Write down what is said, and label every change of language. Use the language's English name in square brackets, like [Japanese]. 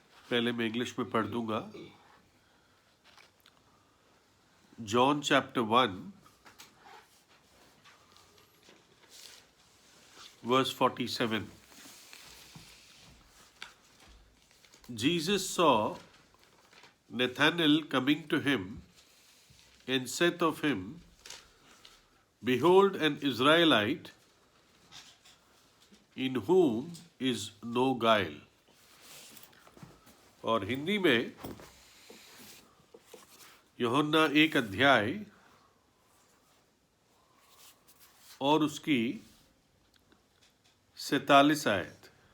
[Hindi] पहले मैं इंग्लिश में पढ़ दूंगा। [English] John chapter 1 verse 47. Jesus saw Nathanael coming to him and said of him, Behold an Israelite in whom is no guile. [Hindi] और हिंदी में यूहन्ना 1 अध्याय और उसकी 47 आयत।